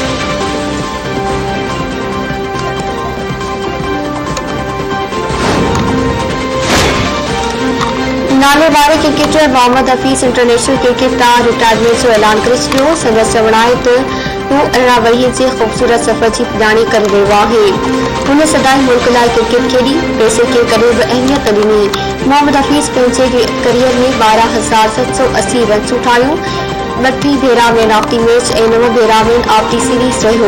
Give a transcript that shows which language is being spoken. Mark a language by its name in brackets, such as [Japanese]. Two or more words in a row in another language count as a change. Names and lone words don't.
[Sindhi] नाले वारे क्रिकेटर मोहम्मद हफीज़ [English] international cricket [Sindhi] तां रिटायरमेंट जो ऐलान करे छॾियो। संदसि चवण आहे त हू 18 वरीअ जे ख़ूबसूरत सफ़र जी पुॼाणी करे रहियो आहे। हुन सदाई मुल्क लाइ क्रिकेट खेॾी, पैसे खे कॾहिं बि अहमियत न ॾिनी। मोहम्मद हफीज़ पंहिंजे करियर में 12,780 रन्सूं ठाहियूं। 32 भेरा [English] man of the match [Sindhi] ऐं 9 भेरा [English] man of the series [Sindhi] रहियो।